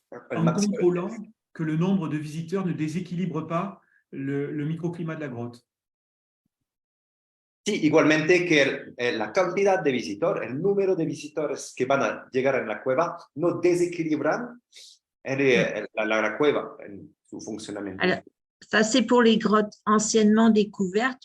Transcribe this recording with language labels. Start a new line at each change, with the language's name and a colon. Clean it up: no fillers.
French: En contrôlant que le nombre de visiteurs ne déséquilibre pas le microclimat de la grotte.
Spanish: Sí, igualmente que la cantidad de visitores, el número de visitores que van a llegar en la cueva no desequilibran la cueva en su funcionamiento.
French: Alors, ça, c'est pour les grottes anciennement découvertes.